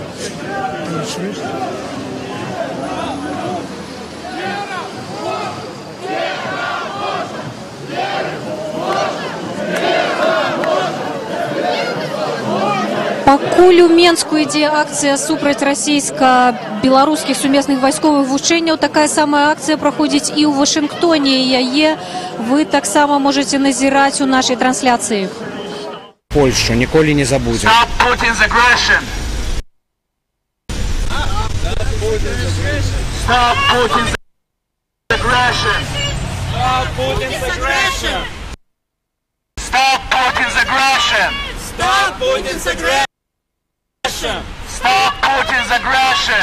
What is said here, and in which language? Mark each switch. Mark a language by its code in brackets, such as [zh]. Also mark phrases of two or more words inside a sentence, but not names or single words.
[be] Пакуль у Менску ідзе акцыя супраць расійска-беларускіх сумесных вайсковых вучэнняў, такая самая акцыя праходзіць і ў Вашынгтоне. Яе вы таксама можаце назіраць у нашай трансляцыі. Польшу ніколі не забудзем. [en] Stop Putin's aggression. Stop Putin's aggression. Stop Putin's aggression. Stop Putin's aggression. Stop Putin's aggression. Stop Putin's aggression.